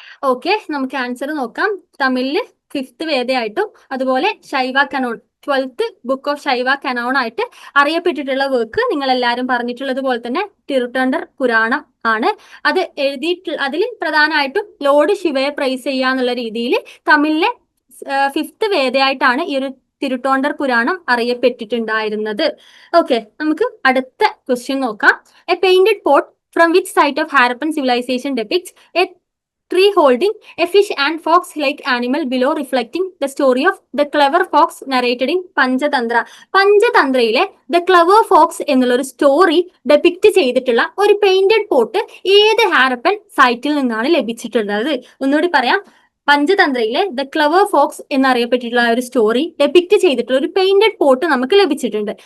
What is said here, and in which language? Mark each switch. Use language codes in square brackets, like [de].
[ml] Okay, നമുക്ക് answer നോക്കാം. തമിഴില് ഫിഫ്ത്ത് വേദയായിട്ടും അതുപോലെ ശൈവ Canon 12th book of Shaiva Canon ആയിട്ട് അറിയപ്പെട്ടിട്ടുള്ള വർക്ക് നിങ്ങൾ എല്ലാവരും പറഞ്ഞിട്ടുള്ളത് പോലെ തന്നെ തിരുട്ടണ്ടർ പുരാണം ആണ്. അത് അതിൽ പ്രധാനമായിട്ടും ലോർഡ് ശിവയെ പ്രൈസ് ചെയ്യാന്നുള്ള രീതിയിൽ തമിഴിലെ ഫിഫ്ത്ത് വേദയായിട്ടാണ് ഈ ഒരു തിരുട്ടോണ്ടർ പുരാണം അറിയപ്പെട്ടിട്ടുണ്ടായിരുന്നത്. ഓക്കെ, നമുക്ക് അടുത്ത ക്വസ്റ്റ്യൻ നോക്കാം. [en] A painted pot from which site of Harappan civilisation depicts a tree holding a fish and fox-like animal below, reflecting the story of the clever fox narrated in Panchatantra. [ml] പഞ്ചതന്ത്രയിലെ the clever Fox എന്നുള്ള ഒരു story ഡെപിക്റ്റ് ചെയ്തിട്ടുള്ള ഒരു painted pot ഏത് ഹാരപ്പൻ സൈറ്റിൽ നിന്നാണ് ലഭിച്ചിട്ടുള്ളത്? ഒന്നുകൂടി പറയാം. പഞ്ചതന്ത്രയിലെ ദ ക്ലവർ ഫോക്സ് എന്നറിയപ്പെട്ടിട്ടുള്ള ഒരു സ്റ്റോറി ഡെപിക്റ്റ് ചെയ്തിട്ടുള്ള ഒരു പെയിന്റഡ് പോട്ട് നമുക്ക് ലഭിച്ചിട്ടുണ്ട്.